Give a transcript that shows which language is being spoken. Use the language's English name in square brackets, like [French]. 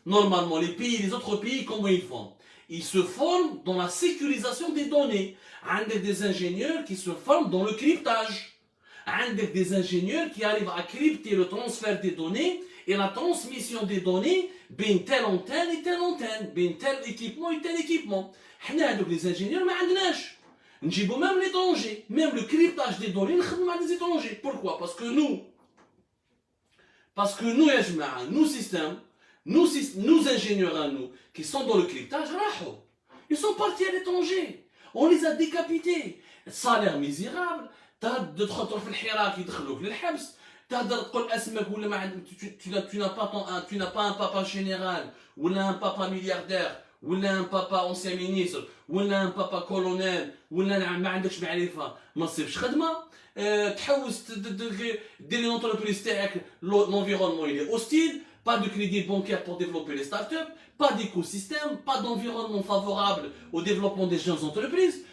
[French] Normalement, les autres pays, comment ils font? Ils se forment dans la sécurisation des données. Avec des ingénieurs qui se forment dans le cryptage. Avec des ingénieurs qui arrivent à crypter le transfert des données et la transmission des données بين telle antenne et telle antenne, بين tel équipement et tel équipement. [Arabic] حنا هذوك [French] les ingénieurs [Arabic] ما عندناش. [French] نجيبوا même l'étranger, même le cryptage des données [Arabic] نخدموا مع [French] des étrangers. Pourquoi? Parce que nous [Arabic] يا جماعة, [French] nous ingénieurs à nous qui sont dans le cryptage راحوا. Ils sont partis à l'étranger. On les a décapités. Salaire misérable. [Arabic] تدخل في الحراك يدخلوك للحبس. تهدر تقول اسمك ولا ما [French] tu n'as pas un papa général ولا un papa milliardaire ولا un papa ancien ministre ولا un papa colonel [Arabic] ولا ما عندكش معرفه ما تصيبش خدمه تحوس دير لونتربريز تاعك [French] l'environnement il est hostile, pas de crédit bancaire pour développer les startups, pas d'écosystème, pas d'environnement favorable au développement des jeunes entreprises.